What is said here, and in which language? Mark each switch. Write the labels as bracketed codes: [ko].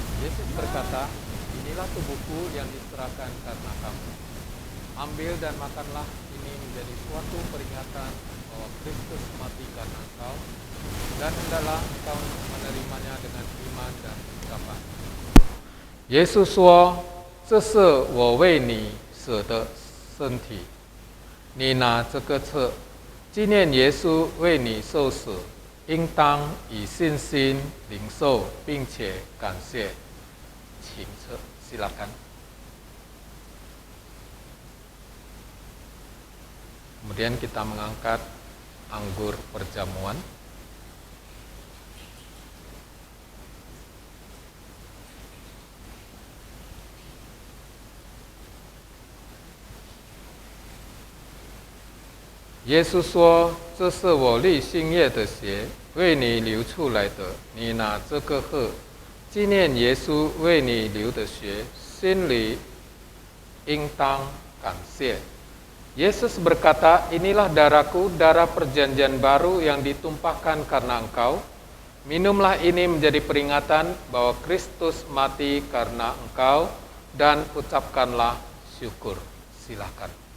[id] Yesus berkata, inilah tubuhku yang diserahkan karena kamu. Ambil dan makanlah, ini menjadi suatu peringatan bahwa Kristus mati karena engkau, dan hendaklah engkau menerimanya dengan iman dan ucapan. [zh] Yesus 说，这是我为你舍的身体，你拿这个吃，纪念耶稣为你受死，应当以信心领受，并且感谢。请吃， [id] silakan. Kemudian kita mengangkat anggur perjamuan. [zh] Yesus 说：“这是我立新约的血，为你流出来的。你拿这个喝，纪念耶稣为你流的血，心里应当感谢。” [id] Yesus berkata, inilah darahku, darah perjanjian baru yang ditumpahkan karena engkau. Minumlah ini menjadi peringatan bahwa Kristus mati karena engkau, dan ucapkanlah syukur. Silakan.